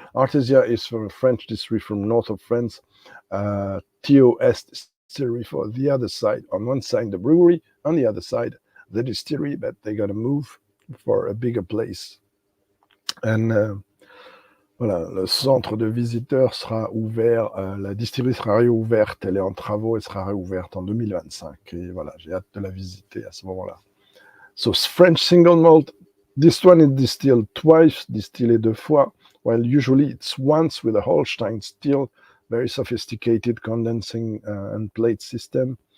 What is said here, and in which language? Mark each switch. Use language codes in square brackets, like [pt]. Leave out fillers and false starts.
[en] ARTESIA is from a French distillery from north of France. T.O.S. distillery for the other side. On one side, the brewery, on the other side, the distillery, but they got to move for a bigger place. [fr] And voilà, le centre de visiteurs sera ouvert, la distillerie sera réouverte, elle est en travaux, elle sera réouverte en 2025. Et voilà, j'ai hâte de la visiter à ce moment-là. [en] So, French single malt, this one is distilled twice, [fr] distillé 2 fois, [en] while usually it's once with a Holstein still, very sophisticated condensing and plate system.